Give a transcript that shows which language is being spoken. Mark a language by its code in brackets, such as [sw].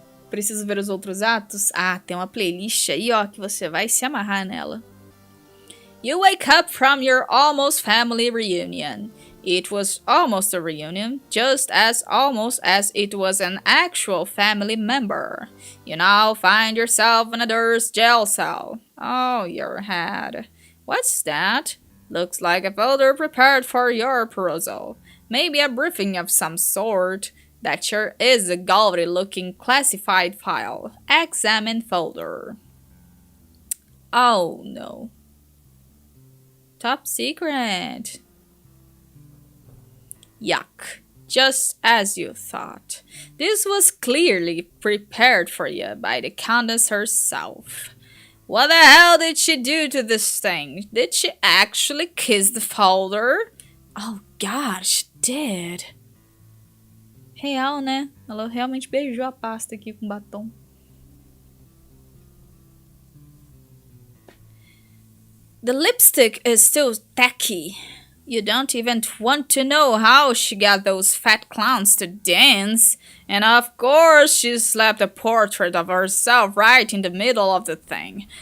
[pt] Preciso ver os outros atos? Ah, tem uma playlist aí, ó, que você vai se amarrar nela. [en] You wake up from your almost family reunion. It was almost a reunion, just as almost as it was an actual family member. You now find yourself in a Durst jail cell. Oh, your head. What's that? Looks like a folder prepared for your perusal. Maybe a briefing of some sort. That sure is a gaudy-looking classified file. Examine folder. Oh no. Top secret. Yuck. Just as you thought. This was clearly prepared for you by the Countess herself. What the hell did she do to this thing? Did she actually kiss the folder? Oh god, she did. [pt] Real, né? Ela realmente beijou a pasta aqui com batom. [en] The lipstick is still tacky. You don't even want to know how she got those fat clowns to dance. And of course, she slapped a portrait of herself right in the middle of the thing.